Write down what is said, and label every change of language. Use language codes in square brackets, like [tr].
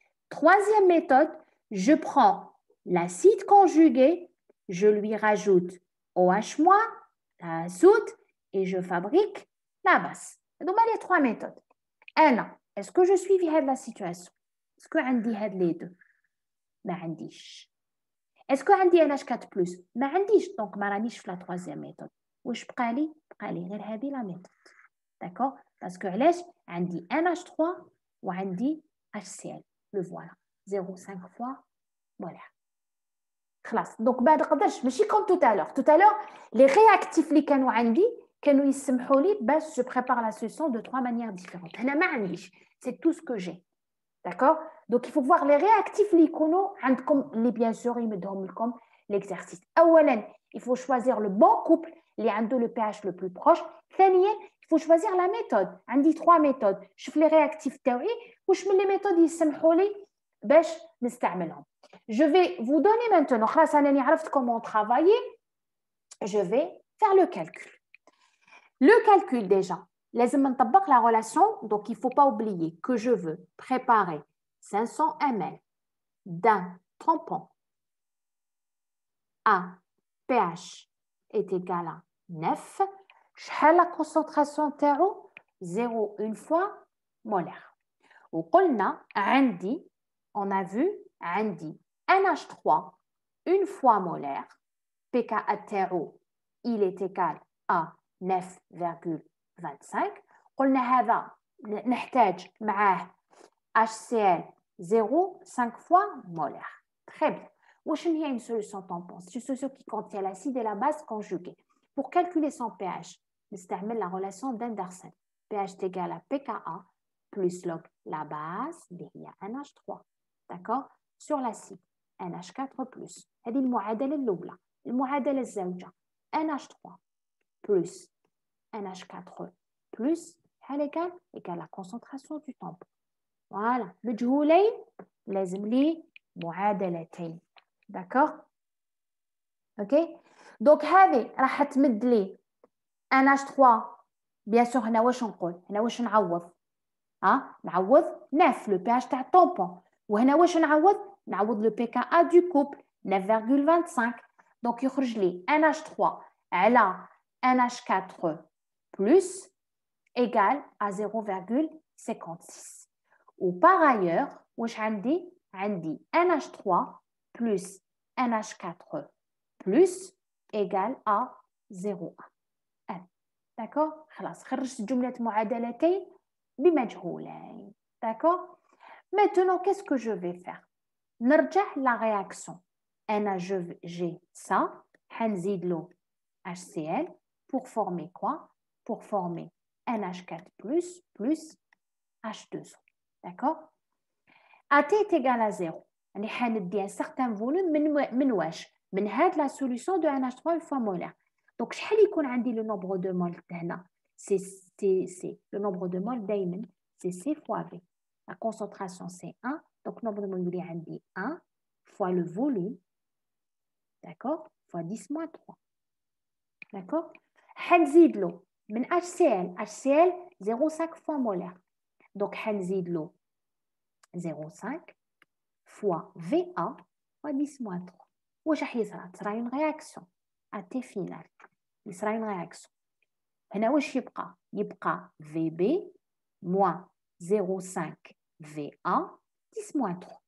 [fr] Troisième méthode, je prends l'acide conjugué, je lui rajoute OH-, la soude, et je fabrique la base. Donc, les 3 méthodes. Est-ce que je suis dans la situation? Est-ce que j'ai les deux? [ar] ما عنديش. [fr] Est-ce que j'ai NH4+? ما عنديش. Donc, [ar] ما رانيش في [fr] la troisième méthode. [ar] واش بقى لي غير هذه [fr] la méthode. D'accord? Parce que [ar] علاش عندي NH3 وعندي HCl. [fr] Le voilà. 0,5 fois molaire. خلاص. Donc, [ar] ما نقدرش ماشي [fr] comme tout à l'heure. Tout à l'heure, les réactifs [ar] اللي كانوا عندي كانوا يسمحوا لي باش [fr] je prépare la solution de 3 manières différentes. [ar] هنا ما عنديش. [fr] C'est tout ce que j'ai. D'accord? Donc, il faut voir les réactifs [ar] اللي يكونوا عندكم اللي [fr] bien sûr [ar] يمدهم لكم [fr] l'exercice. أولاً, il faut choisir le bon couple [ar] اللي عنده [fr] le pH le plus proche. ثانياً, il faut choisir la méthode. عندي 3 méthodes. [ar] شوف [fr] les réactifs [ar] تاوعي واش من [fr] les méthodes [ar] يسمحوا لي باش نستعملهم. [fr] Je vais vous donner maintenant, [ar] خلاص أنا عرفت [fr] comment travailler. Je vais faire le calcul. Le calcul déjà. [ar] لازم نطبق [fr] la relation, donc il ne faut pas oublier que je veux préparer 500 ml d'un tampon à pH est égal à 9. La concentration تاعو 0,1 fois molaire. [ar] وقلنا عندي, [fr] on a vu, عندي NH3 une fois molaire, pKa تاعو il est égal à 9,25. [ar] قلنا هذا نحتاج معاه HCl [fr] 0,5 fois molaire. Très bien. Wesh هي une solution tampon? C'est une solution qui contient l'acide et la base conjuguée. Pour calculer son pH, [ar] نستعمل [fr] la relation d'Anderson. pH est égal à pKa plus log la base اللي هي NH3. D'accord? Sur l'acide. [ar] NH4 plus. هذه المعادلة الأولى. المعادلة الزوجة NH3 plus NH4 plus [fr] égale la concentration du tampon. Voilà. [ar] مجهولين لازم لي معادلتين. [fr] D'accord? Ok? [ar] Donc هذه راح تمد لي NH3 bien sûr هنا واش نقول؟ هنا واش نعوض؟ نعوض 9 [fr] le pH [ar] تاع الطومبون. وهنا واش نعوض؟ نعوض [fr] le pKa du couple [ar] 9,25. [fr] Donc [ar] يخرج لي [fr] NH3 على NH4 plus égale à 0,56. Ou par ailleurs, [ar] واش عندي؟ عندي [fr] NH3 plus NH4 plus égale à 0,1. D'accord? [ar] خلاص خرجت جملة معادلتين بمجهولين. [fr] D'accord? Maintenant, qu'est-ce que je vais faire? [ar] نرجع [fr] la réaction. j'ai ça, [ar] هنزيد له [fr] HCl pour former quoi? Pour former NH4 plus H2O. D'accord? AT est égal à 0. On a un certain volume [ar] من هاد [fr] la solution de NH3 une fois molaire. Donc, [ar] شحال يكون عندي [fr] le nombre de moles هنا? C'est le nombre de moles دايما c'est C fois V. La concentration c'est 1. Donc, le nombre de moles [ar] يولي عندي [fr] 1 fois le volume. D'accord? Fois 10 moins 3. D'accord? [ar] حنزيد له من HCl [fr] 0,5 fois molaire. Donc, [ar] حنزيد له [fr] 0,5 fois VA fois 10 moins 3. [ar] واش راح يصرى؟ تصرى [fr] une réaction. AT final. [ar] يصرى [fr] une réaction. [ar] هنا واش يبقى؟ يبقى [fr] VB moins 0,5 VA 10 moins 3.